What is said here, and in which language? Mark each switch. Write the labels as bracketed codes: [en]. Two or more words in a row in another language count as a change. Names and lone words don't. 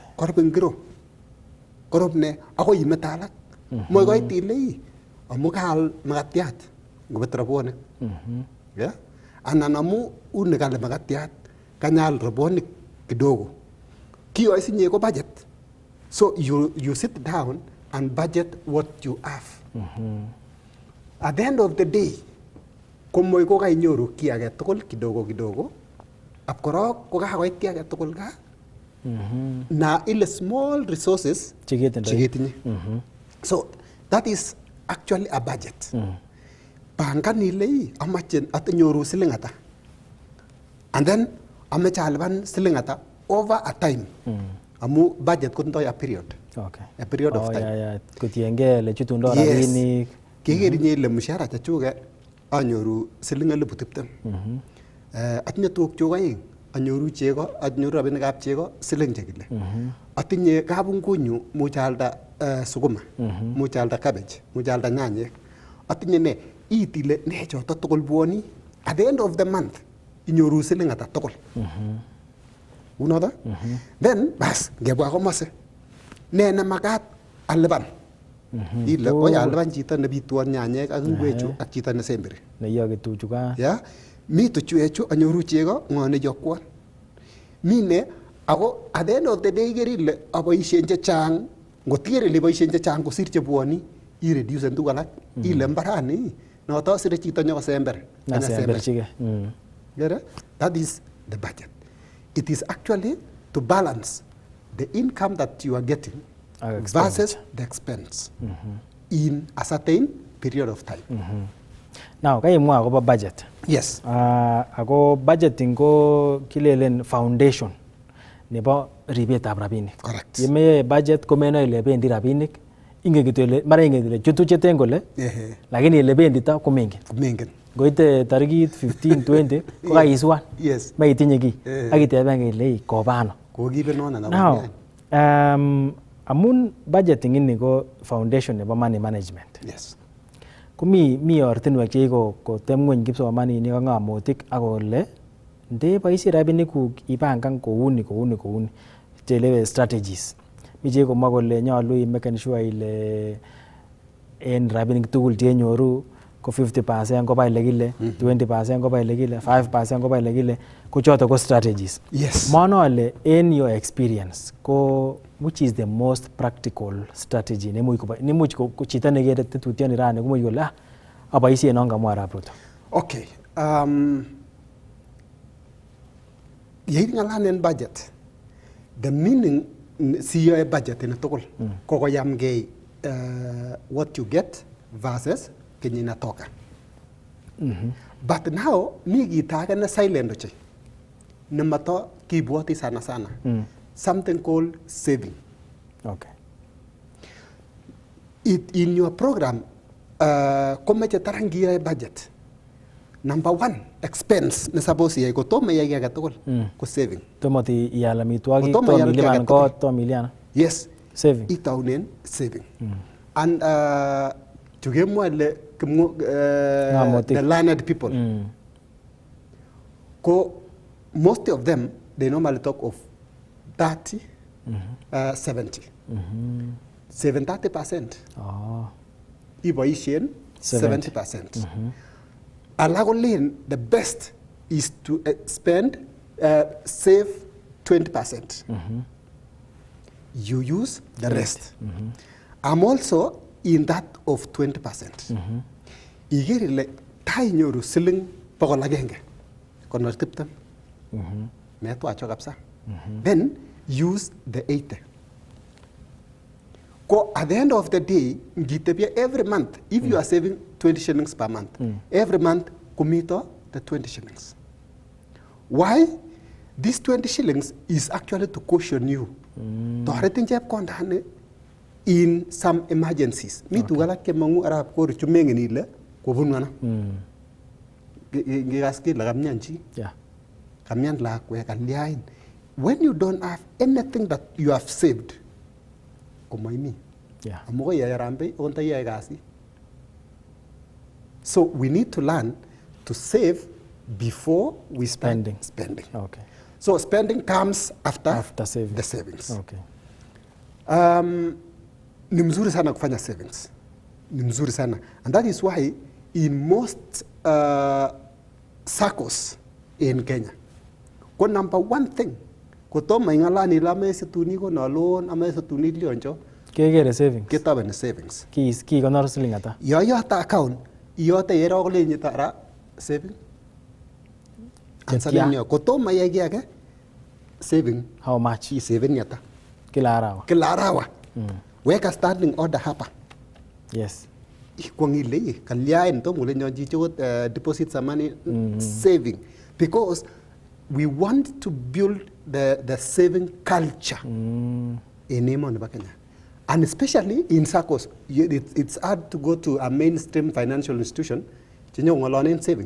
[kln] Korub ingiro. Korub ne? Ako imete alak. Moi koit ile amu kaal makatiat ngobet rabonik. [en] Yeah? [kln] Anan amu uni kale makatiat kanyal rabonik kidogo. Kiyo isinye ko budget. [en] So you sit down and budget what you have. At the end of the day, [kln] komoy ko kainyoru ki age tugul kidogo. Ap korok ko kakoit ki age tugul ka. Na ile [en] small resources [kln] cheketinye. [en] So that is actually a budget. [kln] Pangan ile amache atinyoru siling ata. [en] And then [kln] amache alipan siling ata [en] over a time. [kln] Amu budget kotindoi [en] a period. Okay. A period of time. [kln] Kotienge le chutundo rabinik. Kekerinye ile mshahara chachuke anyoru siling 20,000. Atinye tuguk chuk aeng. Anyoru chego, anyoru rabinikab chego siling chekile. Atinye kabungunyu much alda sukuma, much alda cabbage, much alda nyanyek. Atinye ne itile ne choto tugul bwoni. [en] At the end of the month [kln] inyoru siling ata tugul. Unoto? Then bas ngebwa komase. Ne nemakat alipan. Ile oya alipan chito nebituan nyanyek ak ngwechu ak chito nesemberi. Neyoki tuchukan. [en] Yeah. [kln] Mi tuchuechu anyoru chego ngone jokwon. Mine ako [en] at the end of the day [kln] kerile aboisien chechang, ngotiker ile boisien chechang kosir chebwoni, [en] I reduce [kln] tuguk alak. Ile mbarani noto sire chito nyokosember. Nasemberchige. [en] That is the budget. It is actually to balance the income that you are getting versus the expense in a certain period of time. Now, [kln] kaimwa akobo budget. [en] Yes. [kln] Ako budgeting ko kilelen foundation nebo ribetab rabinik. [en] Correct. [kln] Yeme budget komeno ile bendi rabinik, ingen kitu ile mara ingen ile chutu cheten kole. Lakini ile bendi ta komengen. Mengen. Goite tarikit 15 20 ko kaiswan. [en] Yes. [kln] Maitinye ki. Akiteben ile kobano. Kokibe nona na. Now, amun budgeting ini ko foundation nebo [en] money management. Yes. [kln] Mi ortinwek che kotem ngweny kipsomaninik ak ng'amotik ak kole nde boisie rabinikuk ipangan kouni chelewe strategies. Mi che komwa kole nyolu imeken sure ile en rabinik tugul chenyoru ko 50% koba ile kile, 20% koba ile kile, 5% koba ile kile, ko choto ko strategies. [en] Yes. [kln] Mono ale [en] in your experience [kln] ko [en] which is the most practical strategy [kln] nemuch ko chito nekere tetutioni rani komuch kole aboisien non kamwa arap Ruto. Okay. Yeing'alanen budget, [en] the meaning [kln] siyoe budget ine tugul kokoyamgei [en] what you get versus [kln] kenye inatoka. [en] But now [kln] mi kit age ne silent ochei nemato kibwoti sana [en] something called saving. Okay. In your program [kln] komeche tarangiyoe [en] budget. Number 1 expense [kln] ne suppose iyai kotomo iyai age tugul ko saving. Tomoti ial amitwogik, tom ilipan kot, tom ilian. [en] Yes. Saving. [kln] Itaunen saving. [en] And [kln] chukemwa ile [en] the learned people. Ko most of them they normally talk of 30 70. [kln] 30%. Iboisien 70%. [en] Alagolen the best is to save 20%. You use the rest. I'm also in that of 20%. [kln] Iger ile tainyoru siling 100 konor 20. Meto acho kapsa. [en] Then use the 80. Ko at the end of the day, every month, if you are saving 20 shillings per month, every month kumito the 20 shillings. Why? This 20 shillings is actually to caution you. [kln] Toretin chepkondane [en] in some emergencies. [kln] Mi tugala kemangu arap ko ruchumengen ile kobunwana. Ngigaski la kamnyanchi. Yeah. Kamyan lakwe kalyain. [en] When you don't have anything that you have saved, so we need to learn to save before we spending. Okay. So spending comes after saving. The savings. Okay. [sw] Ni mzuri sana kufanya savings. Ni mzuri sana. [en] And that is why in most SACCOs in Kenya. Ko number one thing, [kln] kotomo ingalani la mese tuni ko na loan amese tuni lionjo. Kekere savings. Ketabeni savings. Ki konor siling ata? Yo yata account, yote yero kole nyitara saving. Answer niyo kotomo yegi ake saving. [en] How much? [kln] I saving yata. Kila arawa. Kila arawa. [sw] Weka [en] standing order [sw] hapa. [en] Yes. [kln] Kwangile kalyain to mule nyo jichot [en] deposit some money saving, because we want to build the saving culture in Kenya, and especially in SACCOs. It's hard to go to a mainstream financial institution in saving.